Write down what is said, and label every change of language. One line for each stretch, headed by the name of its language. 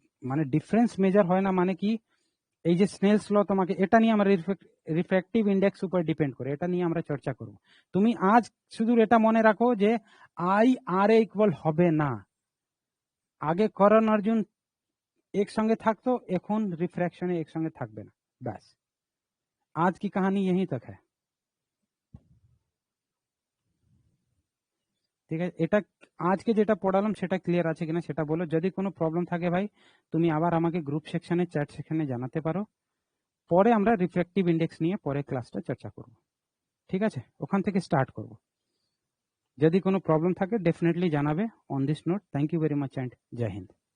Bangla: মানে difference measure হয় না মানে কি? এই যে স্নেলস ল, তোমাকে এটা নিয়ে আমরা রিফ্র্যাক্টিভ ইন্ডেক্স উপর ডিপেন্ড করে, এটা নিয়ে আমরা চর্চা করব। তুমি আজ শুধু এটা মনে রাখো যে আই আর এ ইকুয়াল হবে না। আগে করণ অর্জুন একসঙ্গে থাকতো, এখন রিফ্র্যাকশনে একসঙ্গে থাকবে না, ব্যাস।
Hindi: आज की कहानी यहीं तक है,
Bangla: ঠিক আছে। এটা আজকে যেটা পড়ালাম সেটা ক্লিয়ার আছে কিনা সেটা বলো। যদি কোনো প্রবলেম থাকে ভাই, তুমি আবার আমাকে গ্রুপ সেকশনে, চ্যাট সেকশনে জানাতে পারো। পরে আমরা রিফ্র্যাক্টিভ ইন্ডেক্স নিয়ে পরে ক্লাসটা চর্চা করব, ঠিক আছে। ওখান থেকে স্টার্ট করব। যদি কোনো প্রবলেম থাকে ডেফিনেটলি জানাবে on this note. Thank you very much and Joy Hind.